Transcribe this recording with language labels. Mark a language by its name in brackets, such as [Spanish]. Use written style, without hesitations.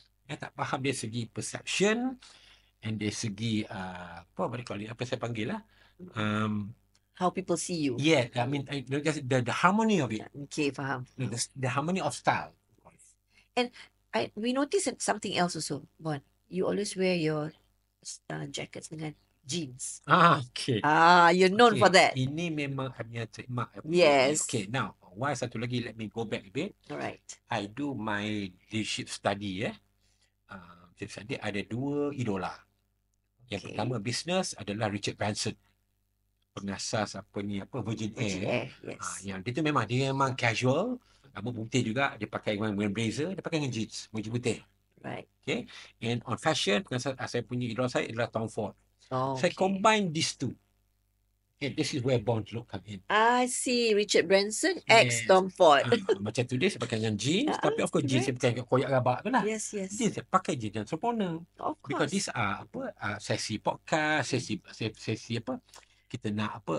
[Malay] Tak faham dari segi perception and dari segi apa saya panggil lah. [English] How people see you. Yeah, I mean the harmony of it. [Malay] Okay, faham. [English] The harmony of style. And we noticed something else also, Bon. You always wear your jackets dengan jeans. Okay. You're known for that. [Malay] Ini memang hanya trademark. [English] Yes. Okay, now, why [Malay] satu lagi, [English] let me go back a bit. Alright. I do my leadership study. [Malay] Leadership study ada dua idola. Yang pertama business adalah Richard Branson. Pengasas Virgin Air. [English] Yes. [Malay] Yang dia memang casual. Rambut putih juga. Dia pakai dengan blazer. Dia pakai dengan jeans. Baju putih. [English] Right. Okay. And on fashion, [Malay] saya punya idola saya adalah Tom Ford. Saya [English] Okay. combine these two. Okay, this is where Bond look come in. I see. Richard Branson X Yes. Tom Ford. [Malay] Macam today saya pakai dengan jeans, Ah, tapi of course jeans saya [English] correct. [Malay] pakai koyak rabak tu lah. [English] Yes, yes. [Malay] Jeans saya pakai jeans yang sempurna. [English] Of Because these are [Malay] sesi podcast, sesi apa, kita nak apa,